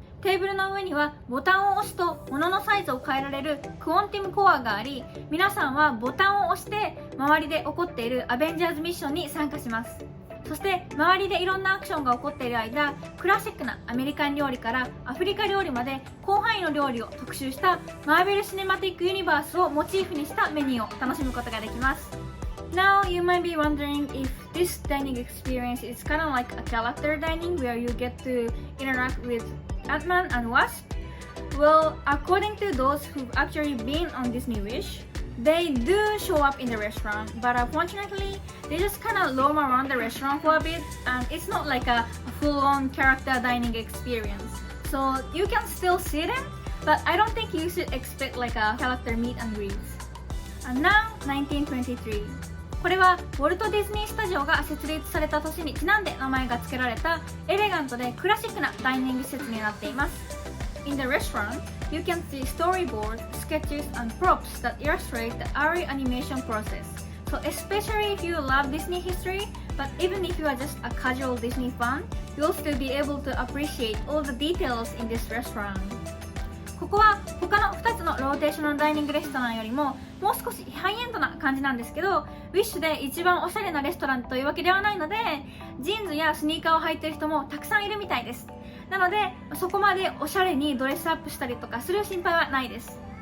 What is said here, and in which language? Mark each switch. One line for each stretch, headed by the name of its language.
Japanese: テーブルの上にはボタンを押すと物のサイズを変えられるクオンティムコアがあり、皆さんはボタンを押して周りで起こっているアベンジャーズミッションに参加します。そして周りでいろんなアクションが起こっている間、クラシックなアメリカン料理からアフリカ料理まで広範囲の料理を特集したマーベル・シネマティック・ユニバースをモチーフにしたメニューを楽しむことができます。
English: Now you might be wondering if this dining experience is kind of like a character dining where you get to interact with Ant-Man and Wasp? Well, according to those who've actually been on Disney Wish, they do show up in the restaurant, but unfortunately, they just kind of roam around the restaurant for a bit, and it's not like a full-on character dining experience. So you can still see them, but I don't think you should expect like a character meet and greets. And now, 1923.
Japanese: これはウォルト・ディズニー・スタジオが設立された年にちなんで名前が付けられたエレガントでクラシックなダイニング施設になっています。
English: In the restaurant, you can see storyboards, sketches, and props that illustrate the early animation process. So especially if you love Disney history, but even if you are just a casual Disney fan, you'll still be able to appreciate all the details in this restaurant.
Japanese: ここは他の2つのローテーショナルダイニングレストランよりももう少しハイエンドな感じなんですけど、ウィッシュで一番おしゃれなレストランというわけではないので、ジーンズやスニーカーを履いている人もたくさんいるみたいです。なのでそこまでおしゃれにドレスアップしたりとかする心配はないです。